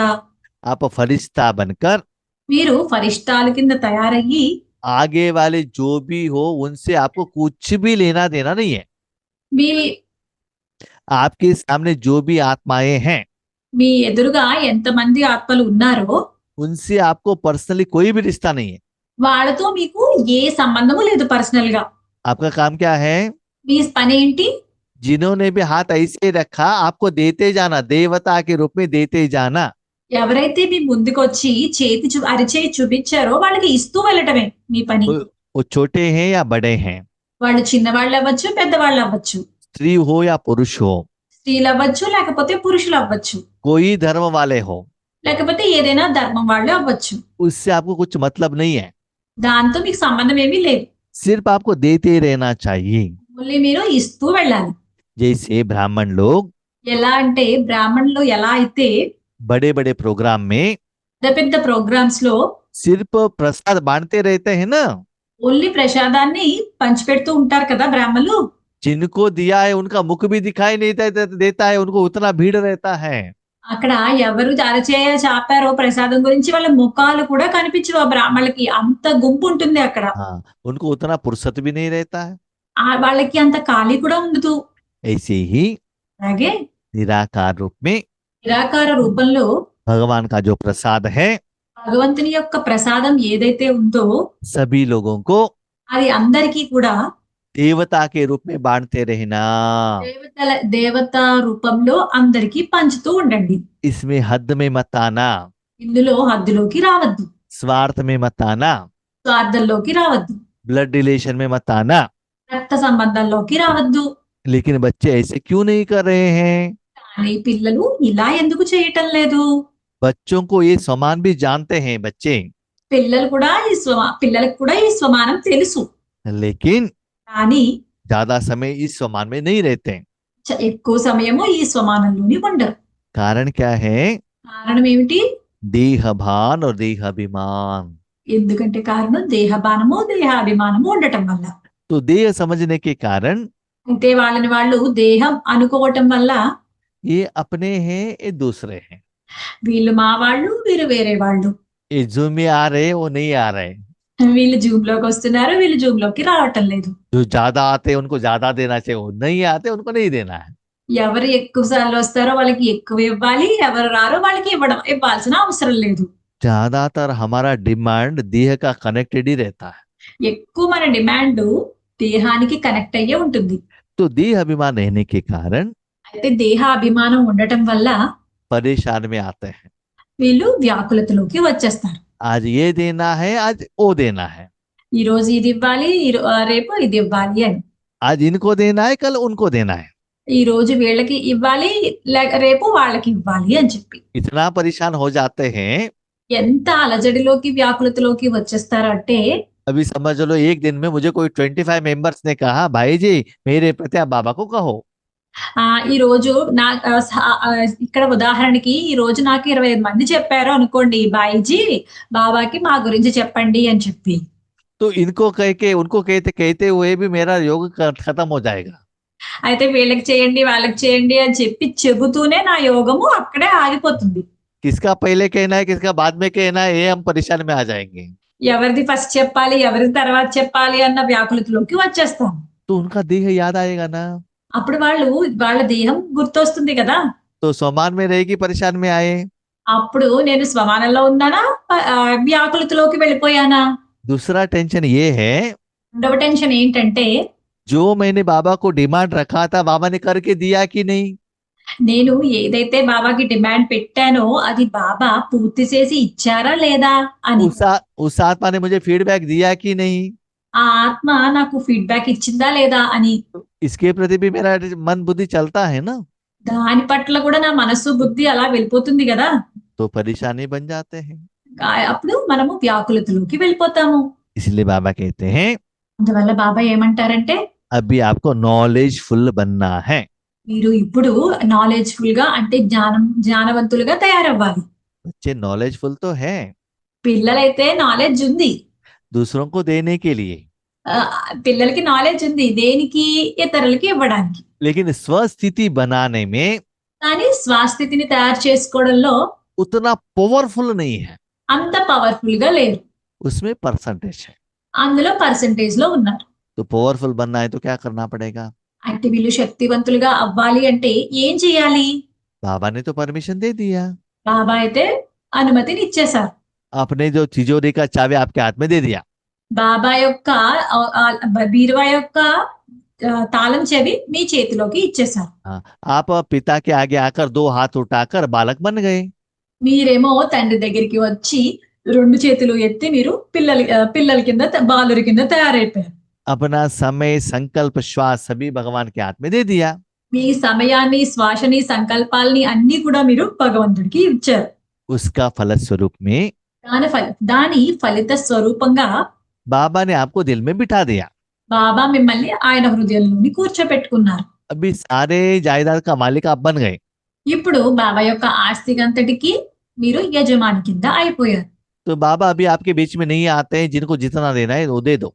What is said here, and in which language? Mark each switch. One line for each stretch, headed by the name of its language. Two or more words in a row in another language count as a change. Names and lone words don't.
Hindi: आप फरिश्ता बनकर
Telugu: మీరు ఫరిష్టాల కింద తయారయ్యి
Hindi: आगे वाले जो भी हो उनसे आपको कुछ भी लेना देना नहीं है।
Telugu: మీ
Hindi: आपके सामने जो भी आत्माएं हैं,
Telugu: మీ ఎదురుగా ఎంతమంది ఆత్మలు ఉన్నారో
Hindi: उनसे आपको पर्सनली कोई भी रिश्ता नहीं है।
Telugu: వాళ్ళతో మీకు ఏ సంబంధము లేదు పర్సనల్ గా.
Hindi: आपका काम क्या है?
Telugu: మీ పని ఏంటి?
Hindi: जिन्होंने भी हाथ ऐसे रखा, आपको देते जाना, देवता के रूप में देते जाना।
Telugu: ఎవరైతే మీ ముందుకు వచ్చి అరిచేయి చూపించారో వాళ్ళకి ఇస్తూ వెళ్ళటమే మీ పని.
Hindi: वो छोटे हैं या बड़े हैं,
Telugu: వాళ్ళు చిన్నవాళ్ళు అవ్వచ్చు, పెద్దవాళ్ళు అవ్వచ్చు,
Hindi: स्त्री हो या पुरुष हो,
Telugu: స్త్రీలు అవ్వచ్చు, లేకపోతే పురుషులు అవ్వచ్చు,
Hindi: कोई धर्म वाले हो,
Telugu: లేకపోతే ఏదైనా ధర్మం వాళ్ళు అవ్వచ్చు.
Hindi: उससे आपको कुछ मतलब नहीं है।
Telugu: దాంతో మీకు సంబంధం ఏమీ లేదు.
Hindi: सिर्फ आपको देते रहना चाहिए।
Telugu: మళ్ళీ మీరు ఇస్తూ వెళ్ళాలి.
Hindi: जैसे ब्राह्मण लोग
Telugu: ఎలా అంటే బ్రాహ్మణులు ఎలా అయితే
Hindi: बड़े बड़े प्रोग्राम में
Telugu: పెద్ద పెద్ద ప్రోగ్రామ్స్ లో
Hindi: सिर्फ प्रसाद बांटते रहते हैं ना,
Telugu: ఓన్లీ ప్రసాదాన్ని పంచిపెడుతూ ఉంటారు కదా బ్రాహ్మణులు.
Hindi: जिनको दिया है उनका मुख भी दिखाई नहीं देता है, उनको उतना भीड़ रहता है।
Telugu: అక్కడ ఎవరు అరచేయ చాపారో ప్రసాదం గురించి వాళ్ళ ముఖాలు కూడా కనిపించవు ఆ బ్రాహ్మణులకి. అంత గుంపు ఉంటుంది అక్కడ.
Hindi: हाँ, उनको उतना फुर्सत भी नहीं रहता है।
Telugu: వాళ్ళకి అంత ఖాళీ కూడా ఉండదు.
Hindi: ऐसे ही
Telugu: అలాగే
Hindi: निराकार रूप में
Telugu: నిరాకార రూపంలో
Hindi: भगवान का जो प्रसाद है,
Telugu: భగవంతుని యొక్క ప్రసాదం ఏదైతే ఉందో
Hindi: सभी लोगों को
Telugu: అది అందరికీ కూడా
Hindi: देवता के रूप में बांटते रहना।
Telugu: దేవత రూపంలో అందరికీ పంచుతూ ఉండండి.
Hindi: इसमें हद में मत आना,
Telugu: ఇందులో హద్దులోకి రావద్దు,
Hindi: स्वार्थ में मत आना,
Telugu: స్వార్థంలోకి రావద్దు,
English: blood relation
Hindi: में मत आना।
Telugu: రక్త సంబంధాల్లోకి రావద్దు.
Hindi: लेकिन बच्चे ऐसे क्यों नहीं कर रहे हैं?
Telugu: కానీ పిల్లలు ఇలా ఎందుకు చేయటం లేదు?
Hindi: बच्चों को ये समान भी जानते हैं बच्चे,
Telugu: పిల్లలకు కూడా ఈ స్వమానం తెలుసు.
Hindi: लेकिन
Telugu: కానీ
Hindi: ज्यादा समय इस समान में नहीं रहते।
Telugu: ఎక్కువ సమయము ఈ స్వమానంలోని ఉండరు.
Hindi: कारण क्या है?
Telugu: కారణం ఏమిటి?
Hindi: देहभान और देहाभिमान।
Telugu: ఎందుకంటే కారణం దేహబానము దేహాభిమానము ఉండటం వల్ల.
Hindi: तो देह समझने के कारण
Telugu: అంటే వాళ్ళని వాళ్ళు దేహం అనుకోవటం వల్ల
Hindi: ये अपने हैं, ये दूसरे हैं।
Telugu: వీళ్ళు మా వాళ్ళు, వీరు వేరే వాళ్ళు.
Hindi: ये जूम में आ रहे, वो नहीं आ रहे।
Telugu: వీళ్ళు జూమ్ లోకి వస్తున్నారు, వీళ్ళు జూమ్ లోకి రావటం లేదు.
Hindi: जो ज्यादा आते उनको ज्यादा देना चाहिए, वो नहीं आते उनको नहीं देना है।
Telugu: ఎవరు ఎక్కువ సార్లు వస్తారో వాళ్ళకి ఎక్కువ ఇవ్వాలి, ఎవరు రారో వాళ్ళకి ఇవ్వాల్సిన అవసరం లేదు.
Hindi: ज्यादातर हमारा डिमांड देह का कनेक्टेड ही रहता है।
Telugu: ఎక్కువ మన డిమాండ్ దేహానికి కనెక్ట్ అయ్యే ఉంటుంది.
Hindi: तो देह अभिमान रहने के कारण
Telugu: అయితే దేహ అభిమానం ఉండటం వల్ల
Hindi: परेशान में आते हैं।
Telugu: వీళ్ళు వ్యాకులతలోకి వచ్చేస్తారు.
Hindi: आज ये देना है, आज वो देना है।
Telugu: ఈ రోజు ఇది ఇవ్వాలి, రేపు ఇది ఇవ్వాలి అని.
Hindi: आज इनको देना है, कल उनको देना है।
Telugu: ఈ రోజు వీళ్ళకి ఇవ్వాలి, రేపు వాళ్ళకి ఇవ్వాలి అని చెప్పి
Hindi: इतना परेशान हो जाते हैं।
Telugu: ఎంత అలజడిలోకి వ్యాకులతలోకి వచ్చేస్తారంటే
Hindi: अभी समझ लो, एक दिन में मुझे कोई 25 मेंबर्स ने कहा, भाई जी मेरे प्रति आप बाबा को कहो।
Telugu: ఈ రోజు ఇక్కడ ఉదాహరణకి ఈ రోజు నాకు 25 మంది చెప్పారు అనుకోండి, బాయిజీ బాబాకి మా గురించి చెప్పండి అని చెప్పి.
Hindi: तो इनको कह के उनको कहते कहते हुए भी मेरा योग खत्म हो जाएगा।
Telugu: అయితే వీళ్ళకి చేయండి వాళ్ళకి చేయండి అని చెప్పి చెబుతూనే నా యోగము అక్కడే ఆగిపోతుంది.
Hindi: किसका पहले कहना है, किसका बाद में कहना है, ये हम परेशान में आ जाएंगे।
Telugu: ఎవరిది ఫస్ట్ చెప్పాలి, ఎవరిది తర్వాత చెప్పాలి అన్న వ్యాకులతలోకి వచ్చేస్తాం.
Hindi: तो उनका देह याद आएगा ना,
Telugu: అప్పుడు వాళ్ళ దేహం గుర్తొస్తుంది కదా.
Hindi: तो समान में रहेगी, परेशान में आए।
Telugu: అప్పుడు నేను స్వమానంలో ఉన్నానా, వ్యాకులతలోకి వెళ్ళిపోయానా?
Hindi: दूसरा टेंशन ये है,
Telugu: రెండవ టెన్షన్ ఏంటంటే
Hindi: जो मैंने बाबा को डिमांड रखा था, बाबा ने करके दिया कि नहीं।
Telugu: నేను ఏదైతే బాబాకి డిమాండ్ పెట్టానో అది బాబా పూర్తి చేసి ఇచ్చారా లేదా అని.
Hindi: उस आत्मा ने मुझे फीडबैक दिया कि नहीं।
Telugu: ఆ ఆత్మ నాకు ఫీడ్బ్యాక్ ఇచ్చిందా లేదా అని.
Hindi: इसके प्रति भी मेरा मन बुद्धि चलता है ना,
Telugu: దాని పట్ల కూడా నా మనసు బుద్ధి అలా వెళ్ళిపోతుంది కదా.
Hindi: तो परेशानी बन जाते हैं।
Telugu: అప్పుడు మనము వ్యాకులతలోకి వెళ్ళిపోతాము.
Hindi: इसलिए बाबा कहते हैं,
Telugu: అందువల్ల బాబా ఏమంటారంటే
Hindi: अभी आपको नॉलेजफुल बनना है।
Telugu: మీరు ఇప్పుడు నాలెడ్జ్ఫుల్ గా అంటే జ్ఞానవంతులుగా తయారవ్వాలి.
Hindi: बच्चे नॉलेजफुल तो है,
Telugu: పిల్లలైతే నాలెడ్జ్ ఉంది,
Hindi: दूसरों को देने के लिए,
Telugu: పిల్లలకి నాలెడ్జ్ ఉంది దేనికి? ఇతరులకి ఇవ్వడానికి.
Hindi: लेकिन स्वस्थिति बनाने में
Telugu: కానీ స్వాస్థితిని తయారు చేసుకోవడంలో
Hindi: उतना पावरफुल नहीं है।
Telugu: అంత పవర్ఫుల్ గా లేరు,
Hindi: उसमें परसेंटेज है।
Telugu: అందులో పర్సంటేజ్ లో ఉన్నారు.
Hindi: तो पावरफुल बनना है तो क्या करना पड़ेगा?
Telugu: అంటే వీళ్ళు శక్తివంతులుగా అవ్వాలి అంటే ఏం చేయాలి?
Hindi: बाबा ने तो परमिशन दे दिया,
Telugu: బాబా అయితే అనుమతిని ఇచ్చేశారు.
Hindi: आपने जो तिजोरी का चाबी आपके हाथ में दे दिया,
Telugu: బాబా యొక్క బీరువా యొక్క తాళం చెవి మీ చేతిలోకి ఇచ్చేశారు.
Hindi: आप पिता के आगे आकर 2 हाथ उठाकर बालक बन गए।
Telugu: మీరేమో తండ్రి దగ్గరికి వచ్చి 2 చేతులు ఎత్తి మీరు పిల్లల కింద బాలురి కింద తయారైపోయారు.
Hindi: अपना समय संकल्प श्वास सभी भगवान के हाथ में दे दिया।
Telugu: మీ సమయాన్ని శ్వాసని సంకల్పాలని అన్ని కూడా మీరు భగవంతుడికి ఇచ్చారు.
Hindi: उसका फलस्वरूप में
Telugu: దాని ఫలిత స్వరూపంగా
Hindi: बाबा ने आपको दिल में बिठा दिया।
Telugu: బాబా మిమ్మల్ని ఆయన హృదయంలోని కూర్చోపెట్టుకున్నారు.
Hindi: अभी सारे जायदाद का मालिक आप बन गए।
Telugu: ఇప్పుడు బాబా యొక్క ఆస్తికంతటికి మీరు యజమాని కింద అయిపోయారు.
Hindi: तो बाबा अभी आपके बीच में नहीं आते हैं, जिनको जितना देना है वो दे दो।